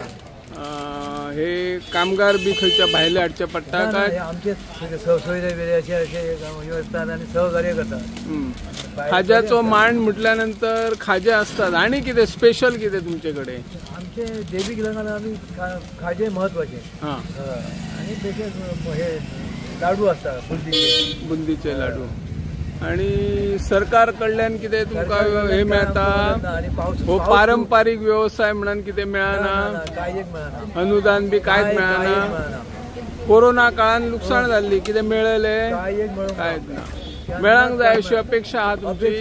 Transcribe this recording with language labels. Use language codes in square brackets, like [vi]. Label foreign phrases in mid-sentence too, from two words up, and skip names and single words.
[kok] हे कामगार बी खंयच्या भायले हाडचे पडटा काय? [mr] आमचे सोयरे बिरे असे असतात आणि सहकार्य करतात. [kok] खाज्याचो मांड म्हटल्यानंतर खाजे असतात. आणि कितें स्पेशल कितें तुमचे कडेन? आमचे देवीक लागून आम्ही खाजे महत्वाचे. हां, [mr] आणि तसेच हे लाडू असतात, [kok] बुंदीचे लाडू. आणि सरकार कडल्यान कितें तुमकां हे मेळटा? हो पारंपारीक व्यवसाय म्हणून कितें मेळना? काय एक मिळाना. अनुदान बी कांयच मेळना. कोरोना काळान लुकसाण जाल्ली, कितें मेळयलें? कांयच ना. मेळांक जाय अशी अपेक्षा आहा तुमची?